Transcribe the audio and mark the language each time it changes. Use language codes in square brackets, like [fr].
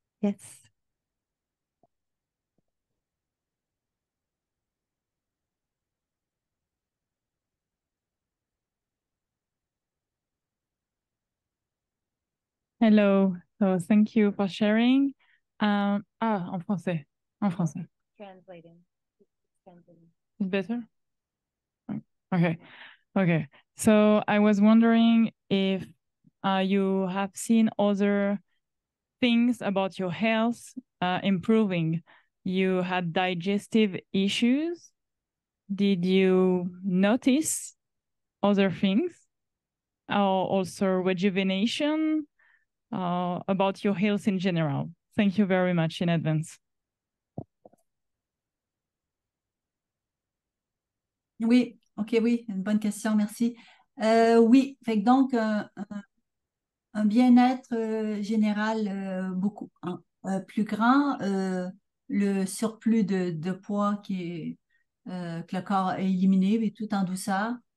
[en] Yes. Hello, so thank you for sharing. [fr] En français, en français. [en] Translating. It's better? Okay, okay. So I was wondering if you have seen other things about your health improving. You had digestive issues. Did you notice other things? Or also rejuvenation about your health in general? Thank you very much in advance. [fr] Oui, OK, oui, une bonne question, merci. Oui, fait que donc, un bien-être général beaucoup plus grand, le surplus de poids que le corps a éliminé, mais tout en douceur.